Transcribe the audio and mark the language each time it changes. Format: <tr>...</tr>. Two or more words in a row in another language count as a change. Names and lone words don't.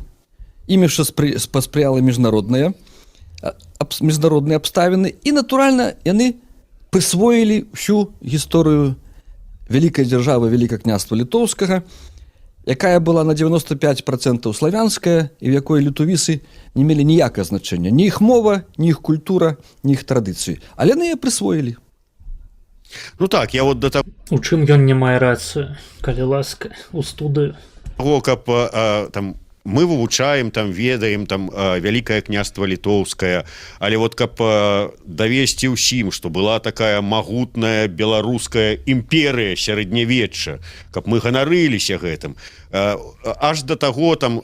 <be>Ім яшчэ паспрыяла міжнародныя абставіны, і, натуральна, яны прысвоілі всю гісторыю вялікай дзяржавы, Вялікага княства літоўскага, якая была на 95% славянская, і в якой літувісы не мелі ніякае значэння. Ні іх мова, ні іх культура, ні іх традыцыі. Але яны яе прысвоілі.</be> <ru>Ну так, я вот до того,</ru> <be>У чым ён не мае рацыю, калі ласка, у студыю. каб там мы вывучаем, там ведаем, там Вялікае княства літоўскае, але вот каб давесці ўсім, што была такая магутная беларуская імперыя сярэднявечча, каб мы ганарыліся гэтым, аж да таго там...</be>